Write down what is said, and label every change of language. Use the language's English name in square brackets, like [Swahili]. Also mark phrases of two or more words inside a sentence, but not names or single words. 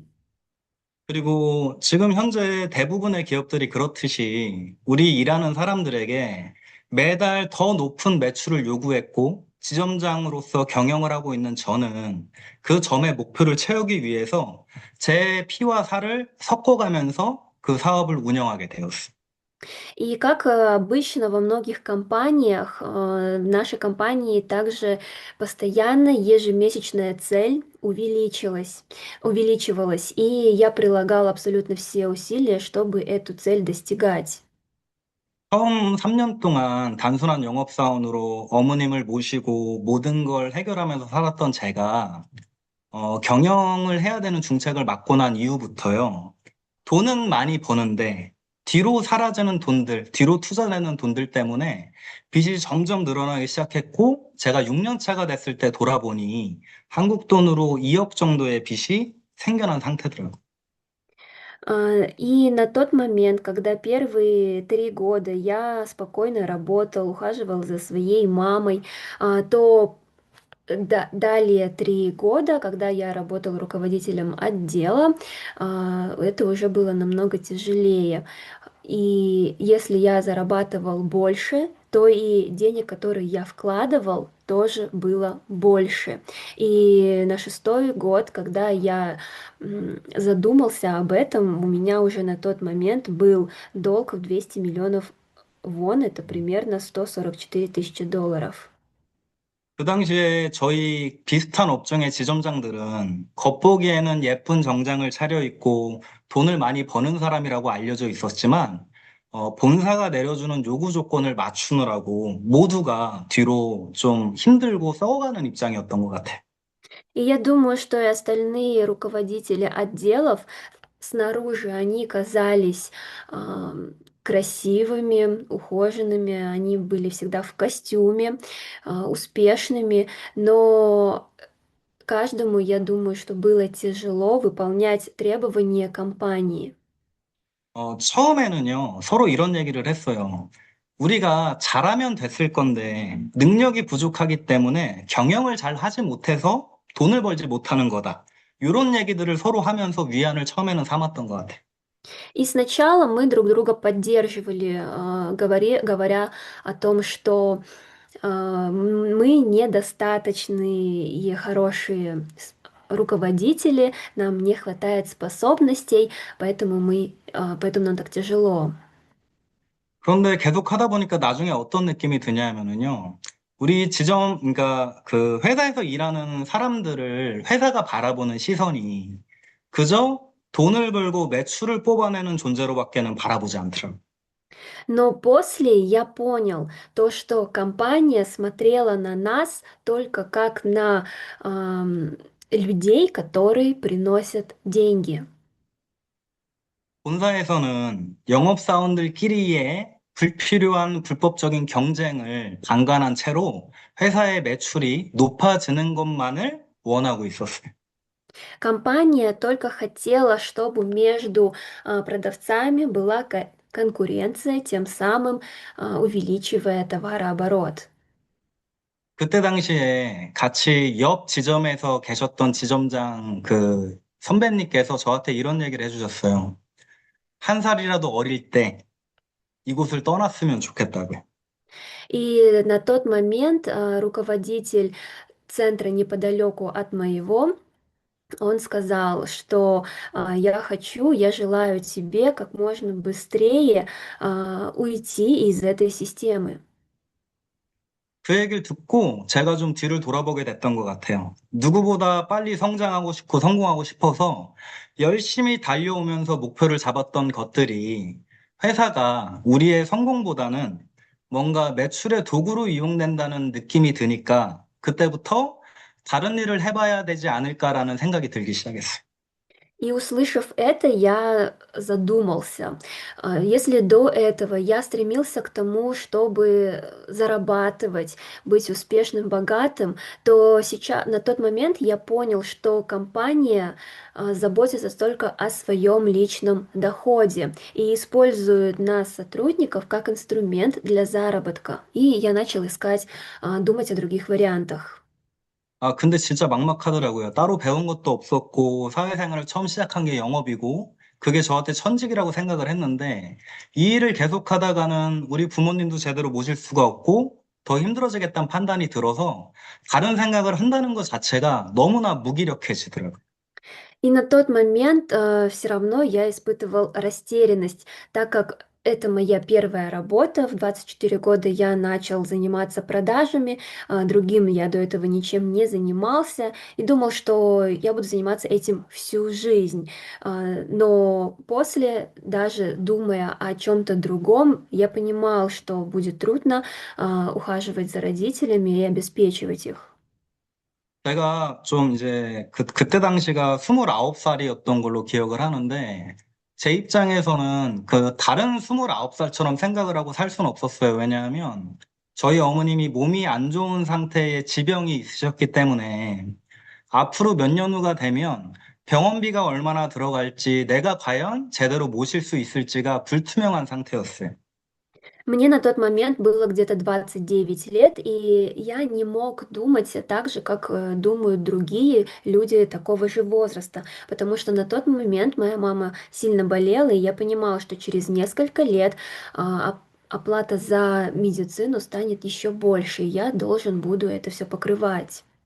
[Korean] 그리고 지금 현재 대부분의 기업들이 그렇듯이 우리 일하는 사람들에게 매달 더 높은 매출을 요구했고 지점장으로서 경영을 하고 있는 저는 그 점의 목표를 채우기 위해서 제 피와 살을 섞어가면서 그 사업을 운영하게 되었어요. [Russian] И как обычно во многих компаниях, в нашей компании также постоянно ежемесячная цель увеличивалась, и я прилагала абсолютно все усилия, чтобы эту цель достигать. [Korean] 처음 3년 동안 단순한 영업사원으로 어머님을 모시고 모든 걸 해결하면서 살았던 제가 경영을 해야 되는 중책을 맡고 난 이후부터요. 돈은 많이 버는데 뒤로 사라지는 돈들, 뒤로 투자되는 돈들 때문에 빚이 점점 늘어나기 시작했고 제가 6년 차가 됐을 때 돌아보니 한국 돈으로 2억 정도의 빚이 생겨난 상태더라고요. [Russian] И на тот момент, когда первые 3 года я спокойно работал, ухаживал за своей мамой, то далее 3 года, когда я работал руководителем отдела, это уже было намного тяжелее. И если я зарабатывал больше, то и денег, которые я вкладывал, тоже было больше. И на 6-й год, когда я задумался об этом, у меня уже на тот момент был долг в 200 миллионов вон, это примерно $144 000. [Korean] 그 당시에 저희 비슷한 업종의 지점장들은 겉보기에는 예쁜 정장을 차려입고 돈을 많이 버는 사람이라고 알려져 있었지만, 본사가 내려주는 요구 조건을 맞추느라고 모두가 뒤로 좀 힘들고 썩어가는 입장이었던 것 같아요. [Russian] И я думаю, что и остальные руководители отделов снаружи они казались красивыми, ухоженными, они были всегда в костюме, успешными, но каждому, я думаю, что было тяжело выполнять требования компании. [Korean] 처음에는요, 서로 이런 얘기를 했어요. 우리가 잘하면 됐을 건데, 능력이 부족하기 때문에 경영을 잘 하지 못해서 돈을 벌지 못하는 거다. 이런 얘기들을 서로 하면서 위안을 처음에는 삼았던 것 같아요. [Russian] И сначала мы друг друга поддерживали, говоря о том, что мы недостаточные и хорошие руководители, нам не хватает способностей, поэтому нам так тяжело. [Korean] 그런데 계속 하다 보니까 나중에 어떤 느낌이 드냐면은요. 우리 지점, 그러니까 그 회사에서 일하는 사람들을 회사가 바라보는 시선이 그저 돈을 벌고 매출을 뽑아내는 존재로밖에는 바라보지 않더라고요. [Russian] Но после я понял то, что компания смотрела на нас только как на людей, которые приносят деньги. [Korean] 본사에서는 영업사원들끼리의 불필요한 불법적인 경쟁을 방관한 채로 회사의 매출이 높아지는 것만을 원하고 있었어요. [Russian] Компания только хотела, чтобы между продавцами была конкуренция, тем самым увеличивая товарооборот. [Korean] 그때 당시에 같이 옆 지점에서 계셨던 지점장 그 선배님께서 저한테 이런 얘기를 해주셨어요. 한 살이라도 어릴 때 이곳을 떠났으면 좋겠다고요. [Russian] И на тот момент руководитель центра неподалеку от моего, он сказал, что я желаю тебе как можно быстрее уйти из этой системы. [Korean] 그 얘기를 듣고 제가 좀 뒤를 돌아보게 됐던 것 같아요. 누구보다 빨리 성장하고 싶고 성공하고 싶어서 열심히 달려오면서 목표를 잡았던 것들이 회사가 우리의 성공보다는 뭔가 매출의 도구로 이용된다는 느낌이 드니까 그때부터 다른 일을 해봐야 되지 않을까라는 생각이 들기 시작했어요. [Russian] И услышав это, я задумался. Если до этого я стремился к тому, чтобы зарабатывать, быть успешным, богатым, то сейчас, на тот момент я понял, что компания заботится только о своем личном доходе и использует нас, сотрудников, как инструмент для заработка. И я начал искать, думать о других вариантах. [Korean] 아, 근데 진짜 막막하더라고요. 따로 배운 것도 없었고, 사회생활을 처음 시작한 게 영업이고, 그게 저한테 천직이라고 생각을 했는데, 이 일을 계속 하다가는 우리 부모님도 제대로 모실 수가 없고, 더 힘들어지겠다는 판단이 들어서, 다른 생각을 한다는 것 자체가 너무나 무기력해지더라고요. [Russian] И на тот момент все равно я испытывал растерянность, так как это моя первая работа. В 24 года я начал заниматься продажами, другим я до этого ничем не занимался и думал, что я буду заниматься этим всю жизнь. Но после, даже думая о чем-то другом, я понимал, что будет трудно ухаживать за родителями и обеспечивать их. [Korean] 제가 좀 이제 그때 당시가 29살이었던 걸로 기억을 하는데, 제 입장에서는 그 다른 29살처럼 생각을 하고 살 수는 없었어요. 왜냐하면 저희 어머님이 몸이 안 좋은 상태의 지병이 있으셨기 때문에 앞으로 몇 년 후가 되면 병원비가 얼마나 들어갈지 내가 과연 제대로 모실 수 있을지가 불투명한 상태였어요. [Russian] Мне на тот момент было где-то 29 лет, и я не мог думать так же, как думают другие люди такого же возраста, потому что на тот момент моя мама сильно болела, и я понимала, что через несколько лет оплата за медицину станет еще больше, и я должен буду это все покрывать.